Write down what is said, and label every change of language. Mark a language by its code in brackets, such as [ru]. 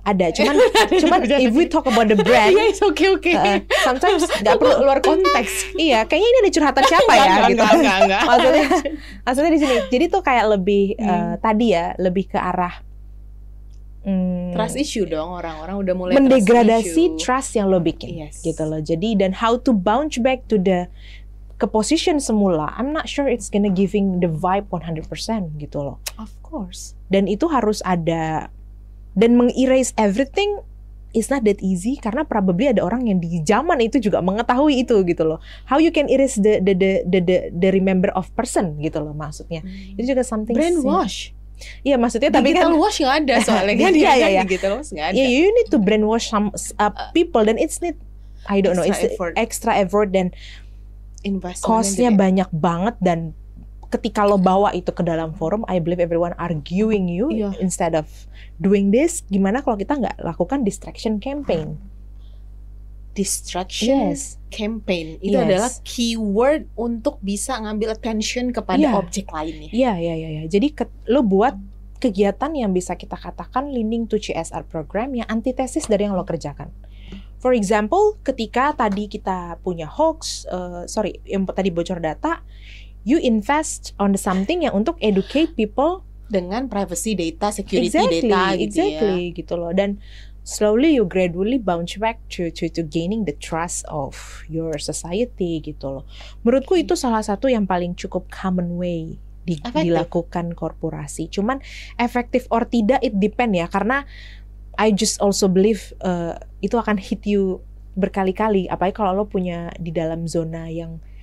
[id] Ada, cuman [en] if we talk about the brand, yes, okay. sometimes [id] nggak perlu luar konteks. Iya, kayaknya ini ada curhatan siapa ya gitu. Enggak. Maksudnya di sini. Jadi tuh kayak lebih tadi ya, lebih ke arah trust issue dong, orang-orang udah mulai mendegradasi trust yang lo bikin, [en] yes, [id] gitu loh. Jadi dan [en] how to bounce back to ke position [id] semula, [en] I'm not sure it's gonna giving the vibe 100% [id] gitu loh. [en] Of course. [id] Dan itu harus ada, dan mengerase [en] everything is not that easy, [id] karena [en] probably [id] ada orang yang di zaman itu juga mengetahui itu gitu loh. [en] How you can erase the remember of person [id] gitu loh maksudnya. Itu juga [en] something brainwash. [id] Iya maksudnya, tapi [en] digital [id] kan wash nggak ada soalnya kan. Iya. Digital wash nggak ada. [en] Yeah, you need to brainwash some people, dan it's need, I don't know, it's extra effort dan [id] cost-nya banyak banget. Dan ketika lo bawa itu ke dalam forum, [en] I believe everyone arguing you instead of doing this. [id] Gimana kalau kita nggak lakukan distraction campaign? Distraction campaign itu adalah keyword untuk bisa ngambil attention kepada objek lainnya. Iya. Jadi lo buat kegiatan yang bisa kita katakan [en] leaning to CSR program [id] yang antitesis dari yang lo kerjakan. [en] For example, [id] ketika tadi kita punya hoax, yang tadi bocor data, [en] you invest on something [id] yang untuk [en] educate people [id] dengan privacy data, security data gitu loh. [en] Dan slowly you gradually bounce back to gaining the trust of your society [id] gitu loh. Menurutku itu salah satu yang paling cukup [en] common way [id] dilakukan korporasi. Cuman efektif or tidak [en] it depend [id] ya, karena [en] I just also believe [id] itu akan [en] hit you [id] berkali-kali, apalagi kalau lo punya di dalam zona yang